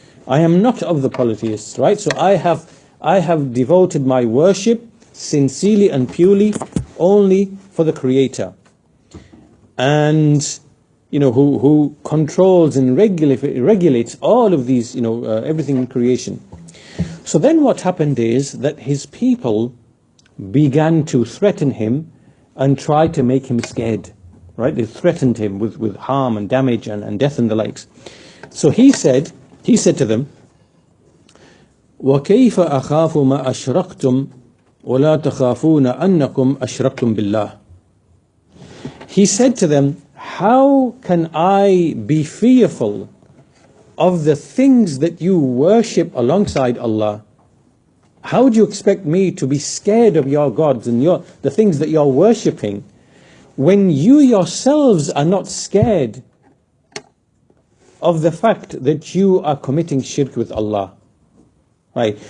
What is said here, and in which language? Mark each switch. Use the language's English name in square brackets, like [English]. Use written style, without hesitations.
[English] I am not of the polytheists, right? So I have devoted my worship sincerely and purely only for the Creator, and who controls and regulates all of these, everything in creation. So then what happened is that his people began to threaten him and try to make him scared, right? They threatened him with harm and damage and death and the likes. So he said to them, [Arabic] وَكَيْفَ أَخَافُ مَا أَشْرَكْتُمْ وَلَا تَخَافُونَ أَنَّكُمْ أَشْرَكْتُمْ بِاللَّهِ. [English] He said to them, how can I be fearful of the things that you worship alongside Allah? How do you expect me to be scared of your gods and the things that you're worshipping when you yourselves are not scared of the fact that you are committing shirk with Allah? Right.